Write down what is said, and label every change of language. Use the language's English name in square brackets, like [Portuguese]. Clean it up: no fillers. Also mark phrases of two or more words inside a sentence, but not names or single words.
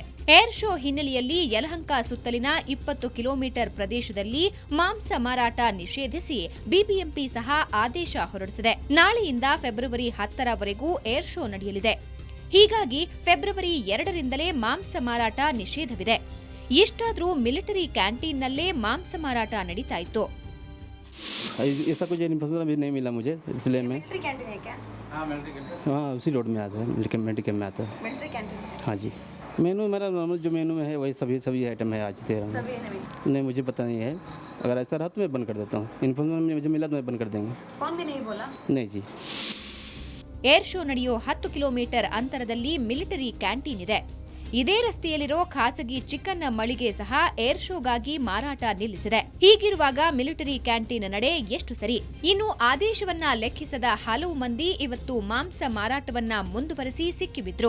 [English] air show [Kannada] ಹಿನ್ನೆಲೆಯಲ್ಲಿ ಯಲಹಂಕ ಸುತ್ತಲಿನ 20 ಕಿಲೋಮೀಟರ್ ಪ್ರದೇಶದಲ್ಲಿ ಮಾಂಸ ಮಾರಾಟ ನಿಷೇಧಿಸಿ ಬಿಬಿಎಂಪಿ ಸಹ ಆದೇಶ ಹೊರಡಿಸಿದೆ. ನಾಳೆಯಿಂದ ಫೆಬ್ರವರಿ 10ರವರೆಗೂ [English] air show [Kannada] ನಡೆಯಲಿದೆ. ಹೀಗಾಗಿ ಫೆಬ್ರವರಿ 2ರಿಂದಲೇ ಮಾಂಸ ಮಾರಾಟ ನಿಷೇಧವಿದೆ. ಎಷ್ಟಾದ್ರೂ ಮಿಲಿಟರಿ ಕ್ಯಾಂಟೀನ್ನಲ್ಲೇ ಮಾಂಸ ಮಾರಾಟ ನಡೀತಾ ಇತ್ತು. [Hindi] ऐसा कुछ इन्फॉर्मेशन अभी नहीं मिला मुझे, इसलिए मैं [English] military canteen [Hindi] है क्या? हाँ, उसी रोड में आता है, [English] military camp [Hindi] में आता है. [English] military canteen? [Hindi] हाँ जी. मेनू मेरा नॉर्मल जो मेनू में है वही सभी आइटम है आज दे रहा हूँ. नहीं, मुझे पता नहीं है. अगर ऐसा रहा तो मैं बंद कर देता हूँ. इन्फॉर्मेशन मुझे मिला तो मैं बंद कर देंगे. कौन भी नहीं बोला? नहीं जी. [English] air show [Kannada] ನಡೆಯೋ 10 ಕಿಲೋಮೀಟರ್ ಅಂತರದಲ್ಲಿ [English] military canteen [Kannada] ಇದೆ. ಇದೇ ರಸ್ತೆಯಲ್ಲಿರೋ ಖಾಸಗಿ ಚಿಕನ್ ಮಳಿಗೆ ಸಹ ಏರ್ ಶೋಗಾಗಿ ಮಾರಾಟ ನಿಲ್ಲಿಸಿದೆ. ಹೀಗಿರುವಾಗ [English] military canteen [Kannada] ನಡೆ ಎಷ್ಟು ಸರಿ? ಇನ್ನು ಆದೇಶವನ್ನ ಲೆಕ್ಕಿಸದ ಹಲವು ಮಂದಿ ಇವತ್ತು ಮಾಂಸ ಮಾರಾಟವನ್ನ ಮುಂದುವರಿಸಿ ಸಿಕ್ಕಿಬಿದ್ರು.